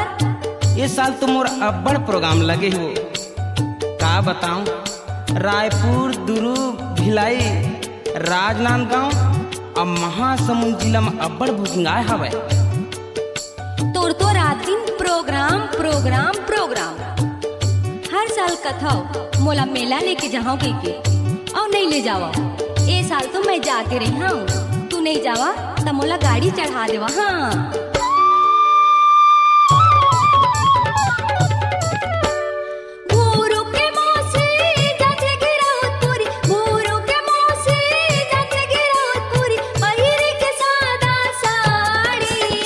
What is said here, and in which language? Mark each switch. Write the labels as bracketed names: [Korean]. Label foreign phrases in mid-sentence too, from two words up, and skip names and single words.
[Chhattisgarhi] ये साल तो मोर अब्बड़ प्रोग्राम लगे हो का बताऊं रायपुर दुर्ग भिलाई राजनांदगांव और महासमुंद जिला में अब्बड़ बुकिंग आए हवे तोर तो रात दिन प्रोग्राम प्रोग्राम प्रोग्राम हर साल कथाओ मोला मेला लेके जाओ के और नहीं ले जावा ए साल तो मैं जाके रही हूँ तू नहीं जावा तो मोला गाड़ी चढ़ा देवा। हाँ गुरु के मौसी जाते गिरौतपुरी गुरु के मौसी जाते गिरौतपुरी पहिरी के सादा साड़ी